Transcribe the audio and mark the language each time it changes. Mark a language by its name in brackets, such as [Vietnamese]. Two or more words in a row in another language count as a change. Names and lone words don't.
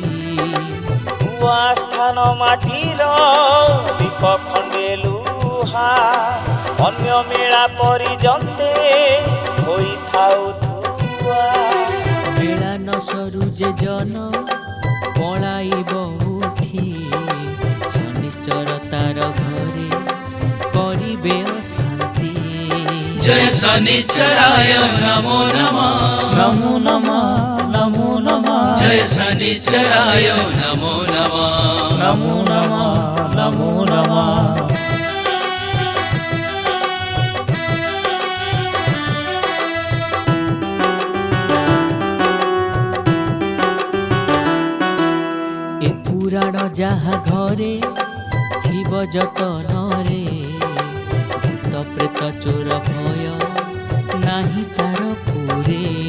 [Odia] ନୂଆ ସ୍ଥାନ ମାଟିର ଦୀପ ଖଣ୍ଡେ ଲୁହା ଅନ୍ୟ ମେଳା ପର୍ଯ୍ୟନ୍ତେ ହୋଇଥାଉ ଧୂଆ ବେଳା ନ ସରୁ ଯେ ଜନ ପଳାଇବ ଉଠି ଶନିଶ୍ଚର ତାର ଘରେ କରିବେ ଅଶାନ୍ତି [Sanskrit] जय शनिश्चराय नमो नमः ନମୋ ନମଃ ନମୋ ନମଃ जय शनिश्चराय नमो नमः ନମୋ ନମଃ ନମୋ ନମଃ [Odia] ଏ ପୁରାଣ ଯାହା ଘରେ ଥିବ ଯତନରେ ଭୂତ ପ୍ରେତ ଚୋର ଭୟ ନାହିଁ ତାର ପୁରେ